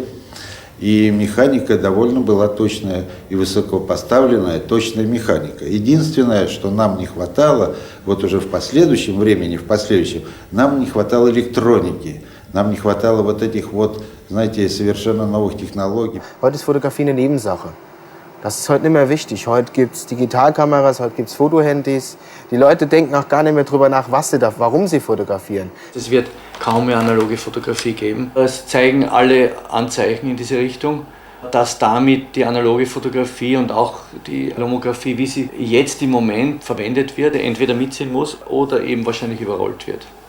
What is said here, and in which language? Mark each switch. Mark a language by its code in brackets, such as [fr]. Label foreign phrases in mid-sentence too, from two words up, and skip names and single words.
[ru] И механика довольно была точная и высокопоставленная, точная механика. Единственное, что нам не хватало, вот уже в последующем времени, нам не хватало электроники, нам не хватало вот этих вот, знаете, совершенно новых технологий. [de] Heute ist Fotografie eine Nebensache. Das ist heute nicht mehr wichtig. Heute gibt es Digitalkameras, heute gibt es Fotohandys. Die Leute denken auch gar nicht mehr drüber nach, warum sie fotografieren. Es wird kaum mehr analoge Fotografie geben. Es zeigen alle Anzeichen in diese Richtung, dass damit die analoge Fotografie und auch die Lomographie, wie sie jetzt im Moment verwendet wird, entweder mitziehen muss oder eben wahrscheinlich überrollt wird.